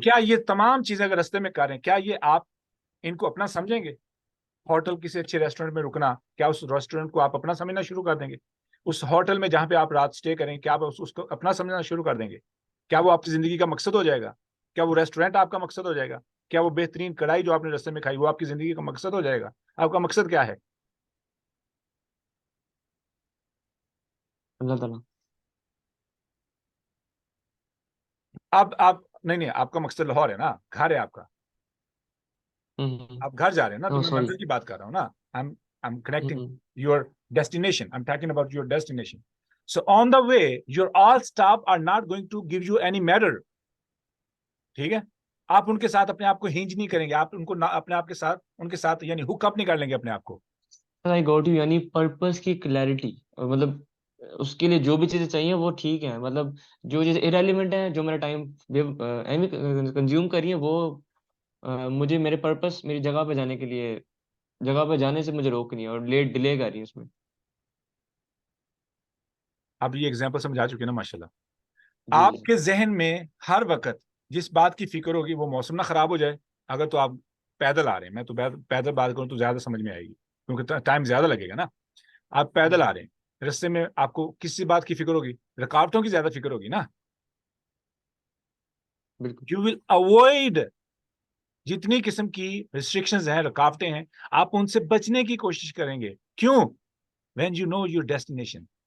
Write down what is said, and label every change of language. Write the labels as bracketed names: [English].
[Urdu] کیا یہ تمام چیزیں اگر رستے میں کریں، کیا یہ آپ ان کو اپنا سمجھیں گے؟ ہوٹل کسی اچھے ریسٹورینٹ میں رکنا، کیا اس ریسٹورینٹ کو آپ اپنا سمجھنا شروع کر دیں گے؟ اس ہوٹل میں جہاں پہ آپ رات سٹے کریں، کیا آپ اس کو اپنا سمجھنا شروع کر دیں گے؟ کیا وہ آپ کی زندگی کا مقصد ہو جائے گا؟ کیا وہ ریسٹورینٹ آپ کا مقصد ہو جائے گا؟ کیا وہ بہترین کڑھائی جو آپ نے رستے میں کھائی وہ آپ کی زندگی کا مقصد ہو جائے گا؟ آپ کا مقصد کیا ہے؟ اللہ تعالیٰ. آپ نہیں، آپ کا مقصد لاہور ہے نا، گھر ہے آپ کا. آپ گھر جا رہے ہیں نا، تو میں سوری. منزل کی بات کر رہا ہوں نا. [English] I'm connecting your destination. I'm talking about your destination. So on the way, your all stop are not going to give you any matter. [Urdu] ٹھیک ہے. آپ ان کے ساتھ اپنے آپ کو ہینج نہیں کریں گے. آپ ان کو اپنے آپ کے ساتھ ان کے ساتھ یعنی ہک اپ نہیں کر لیں گے اپنے آپ کو. [English] I got you. [Urdu] یعنی پرپس کی کلیئرٹی، مطلب اس کے لیے جو بھی چیزیں چاہیے وہ ٹھیک ہیں، مطلب جو چیزیں ارریلیونٹ ہیں، جو میرا ٹائم کنزیوم کر رہی ہیں، وہ مجھے میرے پرپس، میری جگہ پہ جانے کے لیے، جگہ پہ جانے سے مجھے روک نہیں ہے اور لیٹ ڈیلے کر رہی ہے اس میں. اب یہ ایگزامپل سمجھا چکے نا ماشاءاللہ. جی آپ جی. کے ذہن میں ہر وقت جس بات کی فکر ہوگی وہ موسم نہ خراب ہو جائے. اگر تو آپ پیدل آ رہے ہیں، میں تو پیدل بات کروں تو زیادہ سمجھ میں آئے گی کیونکہ ٹائم زیادہ لگے گا نا. آپ پیدل آ رہے ہیں، رستے میں آپ کو کسی بات کی فکر ہوگی؟ رکاوٹوں کی زیادہ فکر ہوگی نا. بالکل. [English] you will avoid [Urdu] جتنی قسم کی ریسٹرکشنز ہیں، رکاوٹیں ہیں، آپ ان سے بچنے کی کوشش کریں گے. کیوں؟ [English] when you know your destination.